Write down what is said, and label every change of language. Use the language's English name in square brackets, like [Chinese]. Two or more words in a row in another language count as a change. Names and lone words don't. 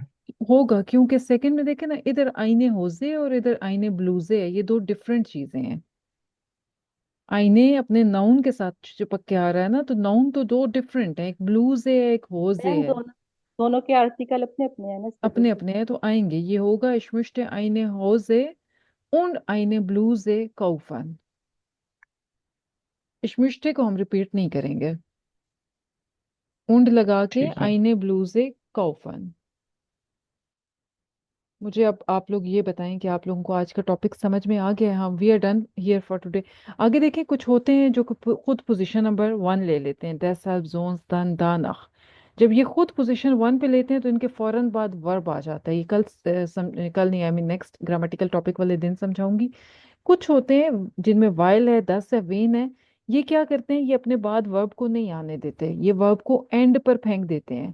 [Hindi] होगा क्योंकि सेकंड में देखे ना, इधर [German] eine Hose [Hindi] और इधर [German] eine Bluse [Hindi] है, ये दो डिफरेंट चीजें हैं। आईने अपने नाउन के साथ चिपक के आ रहा है ना, तो नाउन तो दो डिफरेंट है, एक ब्लूज है एक होजे मैम है, दोनों दोनों के आर्टिकल अपने अपने हैं ना, इस वजह अपने से। अपने हैं, तो आएंगे। ये होगा [German] ich möchte eine Hose und eine Bluse kaufen। ich möchte [Hindi] को हम रिपीट नहीं करेंगे, und लगा के ठीक है। [German] eine Bluse kaufen। [Hindi] मुझे अब आप लोग ये बताएं कि आप लोगों को आज का टॉपिक समझ में आ गया है। हम [English] We are done here for today. [Hindi] आगे देखें, कुछ होते हैं जो खुद पोजीशन नंबर 1 ले लेते हैं, [German] deshalb sonst dann danach। [Hindi] जब ये खुद पोजीशन 1 पे लेते हैं तो इनके फौरन बाद वर्ब आ जाता है। ये कल नहीं, [English] I mean next grammatical topic [Hindi] वाले दिन समझाऊंगी। कुछ होते हैं जिनमें वाइल है, दस है, वेन है। ये क्या करते हैं, ये अपने बाद वर्ब को नहीं आने देते, ये वर्ब को एंड पर फेंक देते हैं।